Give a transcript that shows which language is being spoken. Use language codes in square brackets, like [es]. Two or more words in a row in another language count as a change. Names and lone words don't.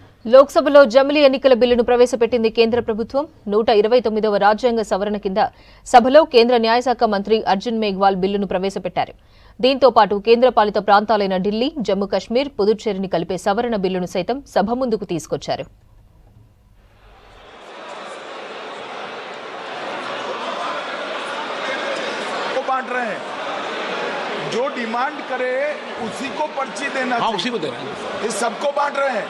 [te] లోక్సభలో జమిలీ ఎన్నికల బిల్లును ప్రవేశపెట్టింది కేంద్ర ప్రభుత్వం. 129వ రాజ్యాంగ సవరణ కింద సభలో కేంద్ర న్యాయశాఖ మంత్రి అర్జున్ మేఘ్వాల్ బిల్లును ప్రవేశపెట్టారు. దీంతో పాటు కేంద్రపాలిత ప్రాంతాలైన ఢిల్లీ, జమ్మూ కశ్మీర్, పుదుచ్చేరిని కలిపే సవరణ బిల్లును సైతం సభ ముందుకు తీసుకొచ్చారు. [hi] जो डिमांड करे उसी को पर्ची देना। हाँ, उसी को दे रहे हैं। इस सबको बांट रहे हैं?